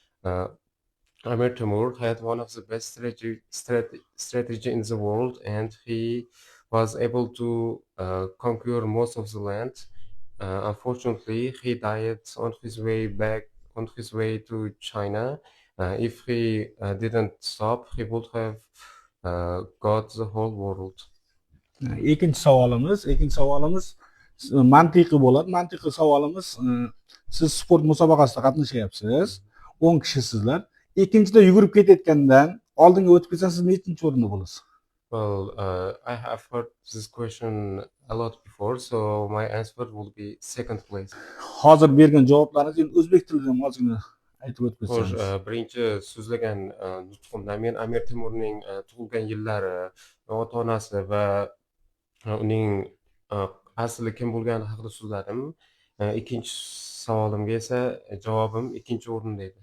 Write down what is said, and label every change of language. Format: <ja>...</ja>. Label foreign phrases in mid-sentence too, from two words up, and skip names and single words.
<en>Amir Temur had one of the best strategy in the world, and he was able to conquer most of the land. Unfortunately, he died on his way to China. If he didn't stop, he would have got the whole world.</en> <uz>Ikkinchi savolimiz mantiqiy bo'ladi. Mantiqiy savolimiz, siz sport musobaqasida qatnashyapsiz. 10 kishisizlar. Ikkinchida yugurib ketayotgandan oldinga o'tib ketsangiz, siz nechinchi o'rinda bo'lasiz?</uz> <en>Well, I have heard this question a lot before, so my answer will be second place.</en> <uz>Hozir bergan javoblaringiz endi o'zbek tilida ham ozgina aytib o'tib Xo'sh, ketsangiz. birinchi so'zlagan nutqimda men Amir Temurning tug'ilgan yillari, ota-onasi va uning asli kim bo'lgani haqida so'zladim. Ikkinchi savolimga esa javobim ikkinchi o'rinda edi.</uz>